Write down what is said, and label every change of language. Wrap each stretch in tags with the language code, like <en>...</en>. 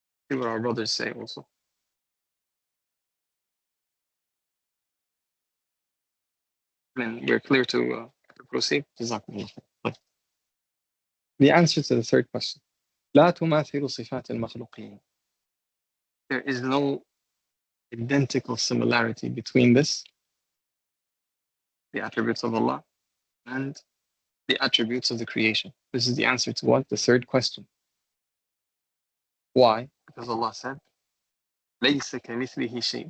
<en>See what our brothers say also. And we're clear to proceed. Jazak-Allahu. The answer to the third question.</en> <ar>لا تماثل صفات المخلوقين.</ar> <en>There is no identical similarity between this, the attributes of Allah, and the attributes of the creation. This is the answer to what? The third question. Why? Because Allah said,</en> <ar>لَيْسَ كَمِثْلِهِ شَيْءٍ.</ar>